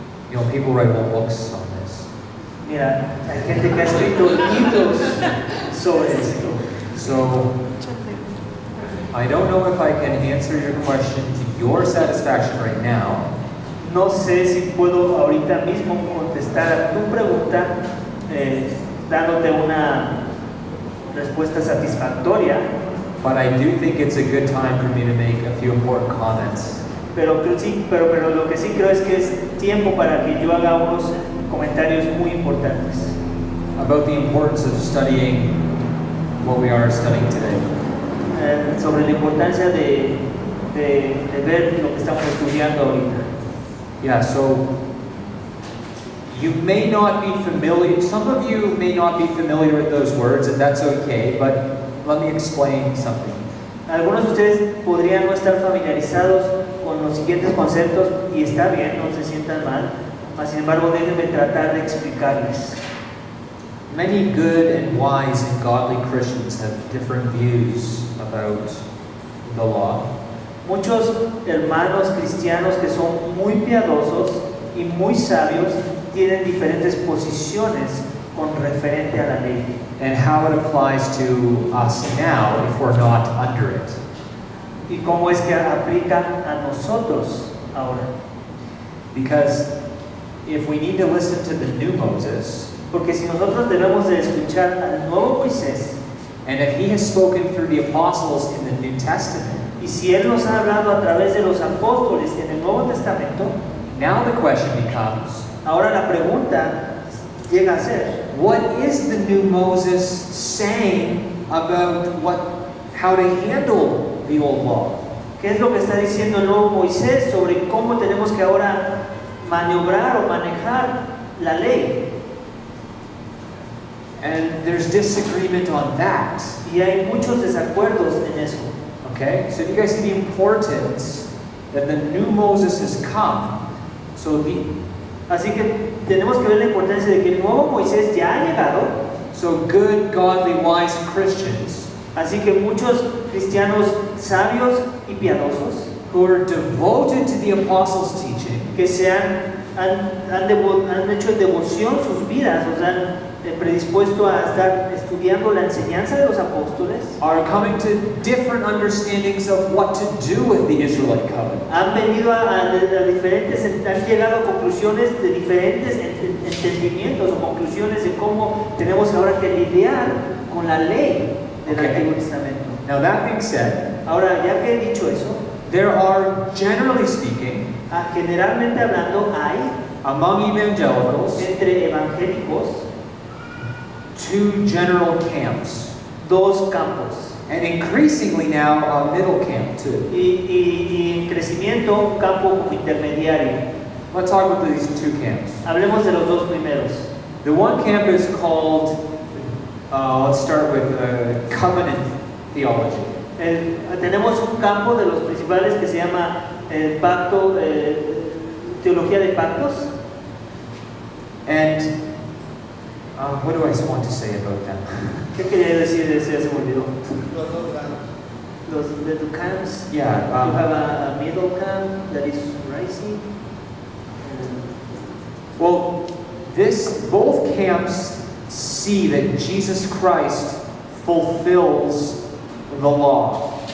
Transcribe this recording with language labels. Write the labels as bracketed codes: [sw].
[en] You know, people write whole books on this. [es] Mira, hay gente que ha escrito libros sobre esto. [en] So, I don't know if I can answer your question to your satisfaction right now. [es] No sé si puedo ahorita mismo contestar a tu pregunta dándote una respuesta satisfactoria. [en] But I do think it's a good time for me to make a few important comments. [es] Pero lo que sí creo es que es tiempo para que yo haga unos comentarios muy importantes. [en] About the importance of studying what we are studying today. [es] Sobre la importancia de ver lo que estamos estudiando ahorita. [en] Yeah, so you may not be familiar, some of you may not be familiar with those words, and that's okay, but let me explain something. [es] Algunos de ustedes podrían no estar familiarizados con los siguientes conceptos, y está bien, no se sientan mal, mas sin embargo déjenme tratar de explicarles. [en] Many good and wise and godly Christians have different views about the law. [es] Muchos hermanos cristianos que son muy piadosos y muy sabios tienen diferentes posiciones con referente a la ley. [en] And how it applies to us now if we're not under it. [es] Y cómo es que aplica a nosotros ahora. [en] Because if we need to listen to the new Moses, [es] Porque si nosotros debemos de escuchar al nuevo Moisés, [en] and if he has spoken through the apostles in the New Testament, [es] y si él nos ha hablado a través de los apóstoles en el Nuevo Testamento, [en] now the question becomes, [es] ahora la pregunta llega a ser, [en] what is the new Moses saying about how to handle the old law? [es] ¿qué es lo que está diciendo el nuevo Moisés sobre cómo tenemos que ahora maniobrar o manejar la ley? [en] And there's disagreement on that. [es] Y hay muchos desacuerdos en eso. [en] Okay? So you guys see the importance that the new Moses has come. [es] Así que tenemos que ver la importancia de que el nuevo Moisés ya ha llegado. [en] So good, godly, wise Christians, [es] Así que muchos cristianos sabios y piadosos [en] who are devoted to the apostles' teaching, [es] que han hecho devoción sus vidas, o sea, han predispuesto a estar estudiando la enseñanza de los apóstoles, [en] are coming to different understandings of what to do with the Israelite covenant. [es] han venido a diferentes, han llegado a conclusiones de diferentes entendimientos o conclusiones de cómo tenemos ahora que lidiar con la ley del [en] Okay. [es] Antiguo Testamento. [en] Now that being said, [es] Ahora, ya que he dicho eso, [en] there are, generally speaking, [es] generalmente hablando hay [en] among evangelicals, [es] entre evangélicos [en] 2 general camps, [es] dos campos. [en] and increasingly now a middle camp too. [es] Y en crecimiento, un campo como intermediario. [en] Let's talk about these 2 camps. [es] Hablemos de los dos primeros. [en] The one camp is called, let's start with covenant theology. [es] Tenemos un campo de los principales que se llama el pacto, teología de pactos. [en] And what do I want to say about that? [es] ¿Qué quería decir de ese? Se me olvidó. Los dos lados. Los [en] middle camps. Yeah, You have a middle camp that is rising. well, both camps see that Jesus Christ fulfills the law.